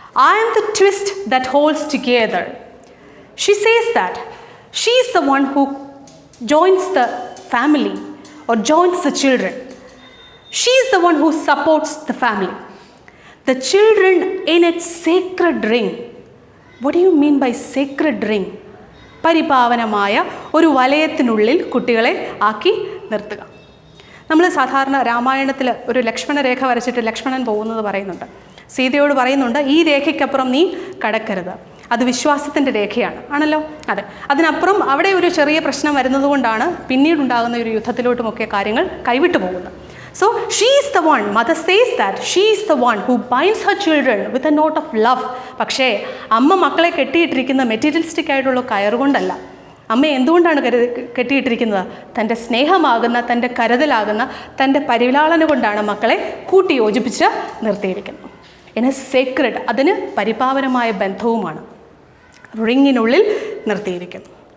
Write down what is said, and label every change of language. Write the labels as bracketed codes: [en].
[en] I am the twist that holds together. She says that she is the one who joins the family or joins the children. She is the one who supports the family. The children in its sacred ring. What do you mean by sacred ring? [ml] പരിപാവനമായ ഒരു വലയത്തിനുള്ളിൽ കുട്ടികളെ ആക്കി നിർത്തുക. നമ്മൾ സാധാരണ രാമായണത്തിൽ ഒരു ലക്ഷ്മണരേഖ വരച്ചിട്ട് ലക്ഷ്മണൻ പോകുന്നത് പറയുന്നുണ്ട്. സീതയോട് പറയുന്നുണ്ട്, ഈ രേഖയ്ക്കപ്പുറം നീ കടക്കരുത്, അത് വിശ്വാസത്തിൻ്റെ രേഖയാണ്, ആണല്ലോ. അതെ, അതിനപ്പുറം അവിടെ ഒരു ചെറിയ പ്രശ്നം വരുന്നത് കൊണ്ടാണ് പിന്നീടുണ്ടാകുന്ന ഒരു യുദ്ധത്തിലോട്ടുമൊക്കെ കാര്യങ്ങൾ കൈവിട്ടു പോകുന്നത്. [en] So she is the one, mother says that she is the one who binds her children with a note of love. [ml] പക്ഷേ അമ്മ മക്കളെ കെട്ടിയിട്ടിരിക്കുന്ന മെറ്റീരിയലിസ്റ്റിക് ആയിട്ടുള്ള കയറുകൊണ്ടല്ല. അമ്മ എന്തുകൊണ്ടാണ് കെട്ടിയിട്ടിരിക്കുന്നത്? തൻ്റെ സ്നേഹമാകുന്ന, തൻ്റെ കരുതലാകുന്ന, തൻ്റെ പരിലാളന കൊണ്ടാണ് മക്കളെ കൂട്ടി യോജിപ്പിച്ച് നിർത്തിയിരിക്കുന്നത്. [en] in a sacred, [ml] അതിന് പരിപാവനമായ ബന്ധവുമാണ് റിങ്ങിനുള്ളിൽ നിർത്തിയിരിക്കുന്നു.